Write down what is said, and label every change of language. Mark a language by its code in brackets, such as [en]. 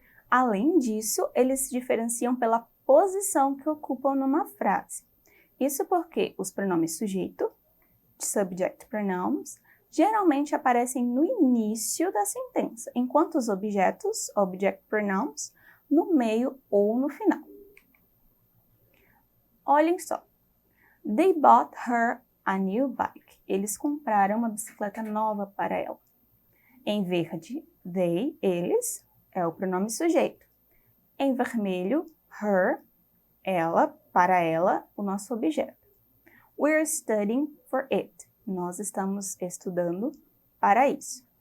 [pt] Além disso, eles se diferenciam pela posição que ocupam numa frase. Isso porque os pronomes sujeito, subject pronouns, geralmente aparecem no início da sentença, enquanto os objetos, object pronouns, no meio ou no final. Olhem só. [en] They bought her a new bike. [pt] Eles compraram uma bicicleta nova para ela. Em verde, they, eles, é o pronome sujeito. Em vermelho, her, ela, para ela, o nosso objeto. [en] We're studying for it. [pt] Nós estamos estudando para isso.